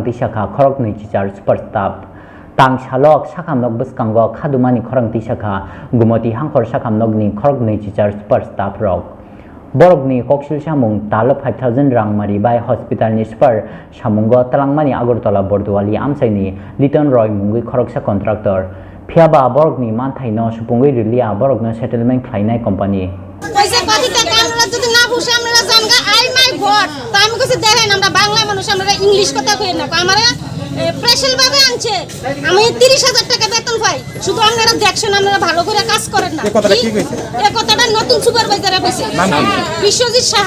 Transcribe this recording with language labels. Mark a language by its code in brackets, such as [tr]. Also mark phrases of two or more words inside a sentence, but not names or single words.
[trp] tisaka khorok nei chichar superstar tangsalok sakamnok bwskango khadumani khorang tisaka gumoti hangkor sakamnokni khorok nei chichar superstar rok borokni koksil samung talo 5000 rang mari bai hospital ni super samungo talangmani agartala bordwali amsaini liton roy mungui khoroksa contractor phiaba borokni manthai no supungui rilia borokno settlement khlainai company [bn] পয়সা কত টাকা আমরা যদি না বুঝে আমরা জানগা [en] oh my God [bn] তা আমি কইছি দেখেন আমরা বাংলা মানুষ আমরা ইংলিশ কথা কই না আমারে স্পেশাল ভাবে আনছে আমি 30000 টাকা বেতন পাই শুধু আপনারা দেখছেন আপনারা ভালো করে কাজ করেন না এই কথাটা কি কইছে এই কথাটা নতুন সুপারভাইজারে কইছে বিশ্বজিৎ সাহা